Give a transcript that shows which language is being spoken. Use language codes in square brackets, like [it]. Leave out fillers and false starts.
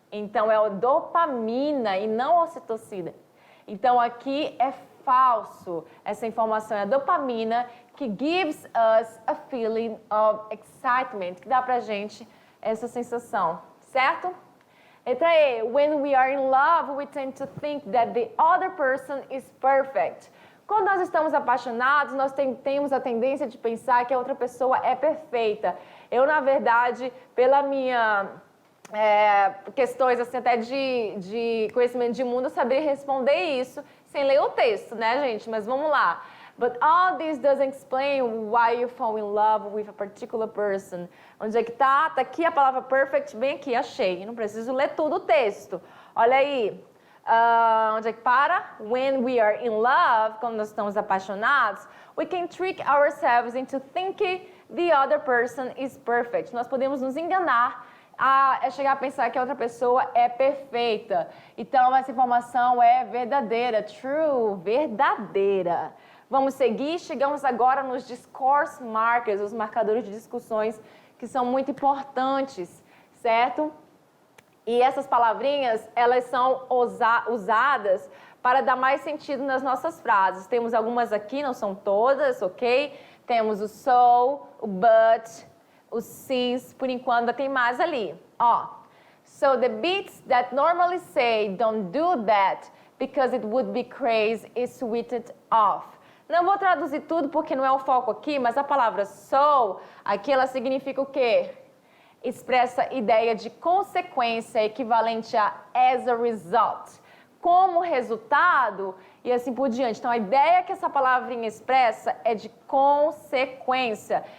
[pt] Então, é a dopamina e não a ocitocina. Então, aqui é falso. Essa informação é a dopamina que [en] gives us a feeling of excitement, [pt] que dá pra gente essa sensação, certo? Letra E. [en] When we are in love, we tend to think that the other person is perfect. [pt] Quando nós estamos apaixonados, nós temos a tendência de pensar que a outra pessoa é perfeita. Eu, na verdade, pela minha questões assim até de conhecimento de mundo, eu saber responder isso sem ler o texto, né, gente? Mas vamos lá. [en] But all this doesn't explain why you fall in love with a particular person. [pt] Onde é que tá? Tá aqui a palavra perfect, bem aqui, achei. Não preciso ler tudo o texto. Olha aí. Onde é que para? [en] When we are in love, [pt] quando nós estamos apaixonados, [en] we can trick ourselves into thinking the other person is perfect. [pt] Nós podemos nos enganar a chegar a pensar que a outra pessoa é perfeita. Então, essa informação é verdadeira, true, verdadeira. Vamos seguir, chegamos agora nos [en] discourse markers, [pt] os marcadores de discussões que são muito importantes, certo? E essas palavrinhas, elas são usadas para dar mais sentido nas nossas frases. Temos algumas aqui, não são todas, ok? Temos o so, o but, o since, por enquanto ainda tem mais ali. [en] Ó, so the beats that normally say don't do that because it would be crazy is switched off. [pt] Não vou traduzir tudo porque não é o foco aqui, mas a palavra so, aqui ela significa o quê? Expressa ideia de consequência, equivalente a [en] as a result. [pt] Como resultado e assim por diante. Então, a ideia que essa palavrinha expressa é de consequência.